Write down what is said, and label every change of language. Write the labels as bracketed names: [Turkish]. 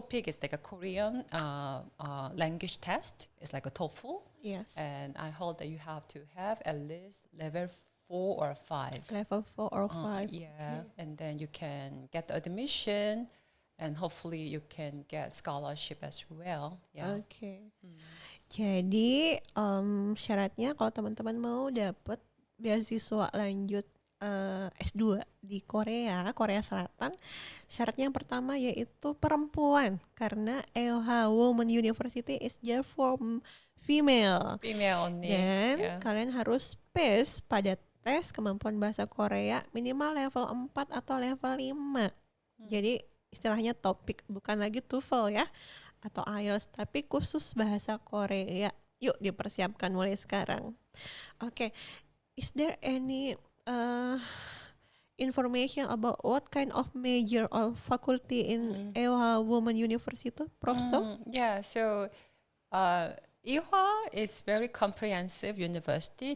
[English] TOPIK is like a Korean language test. It's like a TOEFL. Yes. And I hope that you have to have at least level 4 or 5. Level 4 or 5. Yeah, Okay. and then you can get the admission, and hopefully you can get scholarship as well. Yeah. [Indonesian] Oke. Jadi syaratnya kalau teman-teman mau dapat beasiswa lanjut S2 di Korea Selatan, syaratnya yang pertama yaitu perempuan karena Ewha Women University [English] is just for female. Female only. [Indonesian] Dan [English] Yeah. [Indonesian] kalian harus pass pada tes kemampuan bahasa Korea minimal level 4 atau level 5. Jadi istilahnya topik, bukan lagi TOEFL ya atau IELTS, tapi khusus bahasa Korea. Yuk dipersiapkan mulai sekarang. [English] Oke, is there any information about what kind of major or faculty in Ewha Women University, Professor? Yeah, so Ewha is very comprehensive university.